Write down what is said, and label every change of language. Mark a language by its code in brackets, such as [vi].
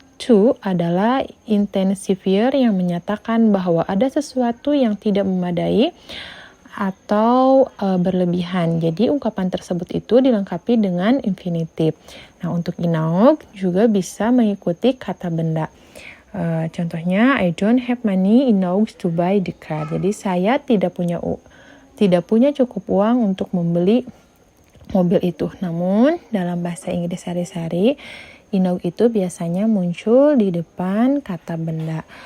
[id] To adalah intensifier yang menyatakan bahwa ada sesuatu yang tidak memadai atau berlebihan. Jadi ungkapan tersebut itu dilengkapi dengan infinitive. Nah, untuk inough juga bisa mengikuti kata benda. [en] Contohnya, I don't have money enough to buy the car. [id] Jadi saya tidak punya cukup uang untuk membeli mobil itu. Namun dalam bahasa Inggris sehari-hari, enough itu biasanya muncul di depan kata benda.